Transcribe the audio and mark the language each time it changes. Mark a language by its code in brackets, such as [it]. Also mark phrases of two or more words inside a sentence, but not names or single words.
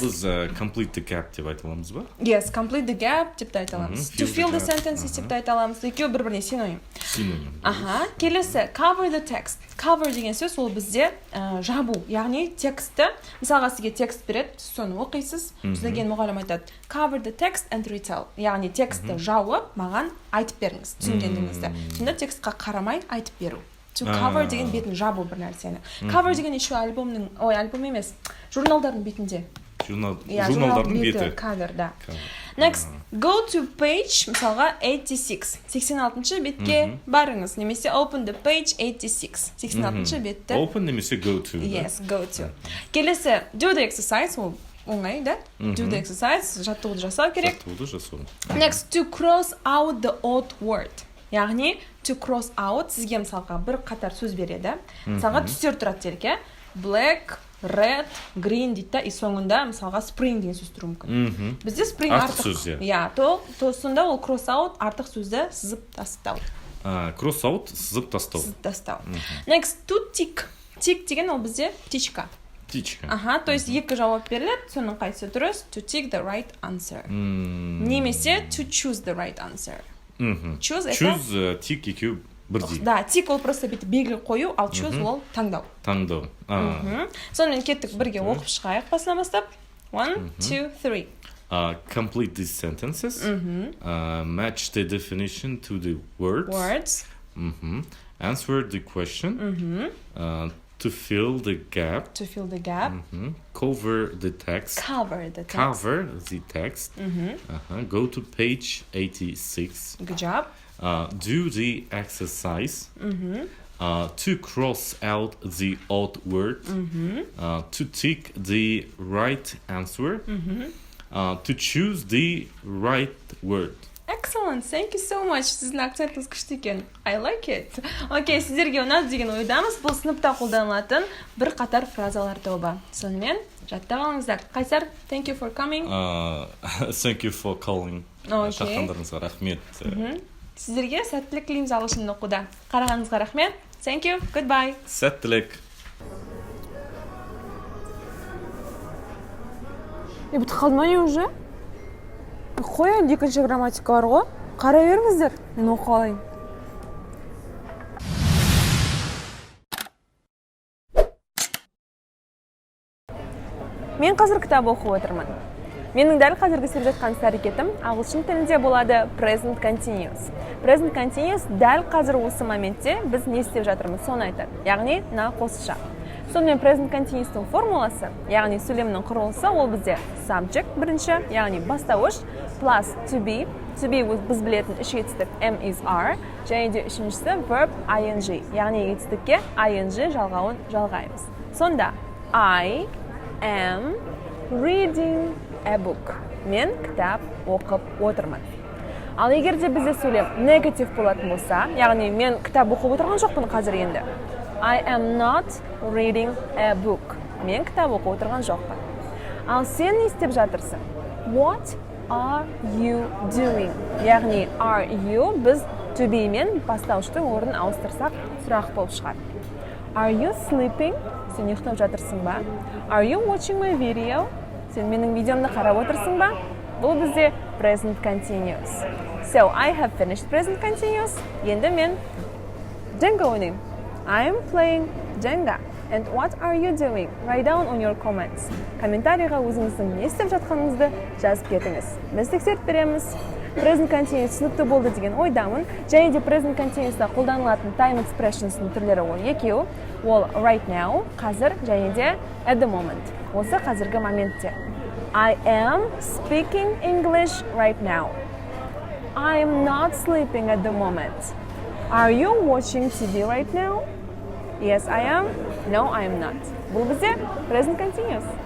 [kk] Ал біз [en] complete the gap [kk] деп айта аламыз ба? [en] Yes, complete the gap [kk] деп те айта аламыз. [en] To fill the sentences [kk] деп те айта аламыз. Екеуі бір-біріне синоним. Келесі, [en] cover the text. [kk] Cover деген сөз ол бізде жабу, яғни текстті, мысалға сізге текст береді, сіз соны оқисыз, сізден мұғалім айтады [en] cover the text and retell, [kk] яғни текстті жауып, маған айтып беріңіз, түсінгендігіңізді. Сонда текстқа қарамай айтып беру. [en] To cover [kk] деген бетін жабу бір нәрсені. Cover деген еще альбом емес, журналдардың бетінде. Журналдардың беті. [en] Cover, да. Next, go to page, [kk] мысалға 86 бетке барыңыз, немесе [en] open the page 86, [kk] 86 бетті. [en] Open немесе go to. Yes, go to. Келесі, do the exercise, [kk] ол оңай, да? [en] Do the exercise, [kk] жаттығуды жасау керек. [en] Next, to cross out the odd word. Яғни, to cross out, [kk] сізге мысалға бір қатар сөз береді. Мысалға түстер тұрады делік, [en] black, red, green [kk] дейді, и соңында мысалға spring деген сөз тұруы мүмкін. Бізде spring артық сөз. Иә, сонда ол [en] cross out [kk] артық сөзді сызып тастау. [en] Cross out [kk] сызып тастау. [en] Next, to tick. Tick [kk] деген ол бізде птичка. Птичка. [ru] То есть [kk] екі жауап беріледі, соның қайсысы дұрыс? [en] To tick the right answer. Немесе to choose the right answer. Choose, [kk] tick екеу бірдей. Да, tick ол просто белгі қою, ал choose ол таңдау. Сонымен кеттік бірге оқып шығайық басынан бастап. 1, 2, 3. [en] Complete these sentences. Match the definition to the words. Answer the question. To fill the gap. Cover the text. Go to page 86. Good job. Do the exercise. To cross out the odd word. To tick the right answer. To choose the right word. Excellent, thank you so much. [kk] Сіздің акцентіңіз күшті екен. [en] I like it. [kk] Окей, сіздерге ұнады деген ойдамыз. Бұл сыныпта қолданылатын бір қатар фразалар тобы. Сонымен жаттап алыңыздар. Қайсар, [en] thank you for coming. Thank you for calling. [kk] Шаққандарыңызға рахмет. Сіздерге сәттілік тілейміз ағылшын оқуда. Қарағаныңызға рахмет. [en] Thank you, goodbye. [kk] Сәттілік. Бітіп қалды ма не уже? Қой, енді екінші грамматика бар ғой. Қарай беріңіздер, мен оқып алайын. Мен қазір кітап оқып отырмын. Менің дәл қазіргі істеп жатқан іс-әрекетім ағылшын тілінде болады [en] present continuous. Present continuous [kk] дәл қазір осы моментте біз не істеп жатырмыз, соны айтады. Яғни, мына қосымша. сонымен [en] present continuous'тың [kk] формуласы, яғни сөйлемнің құрылысы, ол бізде subject бірінші, яғни бастауыш, [en] plus to be [kk] біз білетін үш етістік [en] am is are, [kk] және де үшіншісі [en] verb ing, [kk] яғни етістікке ing жалғауын жалғаймыз. [en] Сонда I am reading a book. [kk] Мен кітап оқып отырмын. Ал егер де бізде сөйлем негатив болатын болса, яғни мен кітап оқып отырған жоқпын қазір енді. [en] I am not reading a book. [kk] Мен кітап оқып отырған жоқпын. Ал сен не істеп жатырсың? [en] What are you doing? [kk] Яғни [en] are you [kk] біз [en] to be [kk] мен бастауыштың орнын ауыстырсақ сұрақ болып шығады. [en] Are you sleeping? [kk] Сен ұйықтап жатырсың ба? [en] Are you watching my video? [kk] Сен менің видеомды қарап отырсың ба? Бұл бізде [en] present continuous. So, I have finished present continuous. [kk] Енді мен Jenga ойнаймын. [en] I am playing Jenga. And what are you doing? Write down on your comments. [kk] Комментарийға өзіңіздің не істеп жатқаныңызды жазып кетіңіз. Біз тексеріп береміз. [en] Present continuous [kk] түсінікті болды деген ойдамын. Және де [en] present continuous'та [kk] қолданылатын [en] time expressions'ның [kk] түрлері ол екеу. [en] Ол right now, [kk] қазір, және де [en] at the moment. [kk] Осы қазіргі моментте. [en] I am speaking English right now. I am not sleeping at the moment. Are you watching TV right now? Yes, I am. No, I am not. [kk] Бұл бізде [en] present continuous.